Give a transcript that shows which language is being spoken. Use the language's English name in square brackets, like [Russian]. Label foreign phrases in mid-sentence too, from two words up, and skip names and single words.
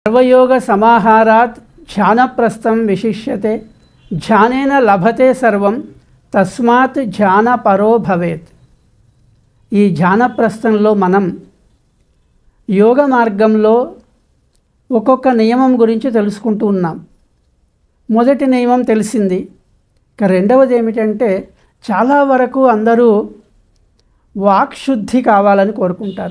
[Sanskrit] सर्वयोग समाहारात् ध्यानप्रस्थं विशिष्यते ध्यानेन लभते सर्वं तस्मात् ध्यानपरो भवेत्। [Telugu] ఈ ధ్యానప్రస్థంలో మనం యోగ మార్గంలో ఒక్కొక్క నియమం గురించి తెలుసుకుంటూ ఉన్నాం. మొదటి నియమం తెలిసింది. ఇక రెండవది ఏమిటంటే చాలా వరకు అందరూ వాక్శుద్ధి కావాలని కోరుకుంటారు.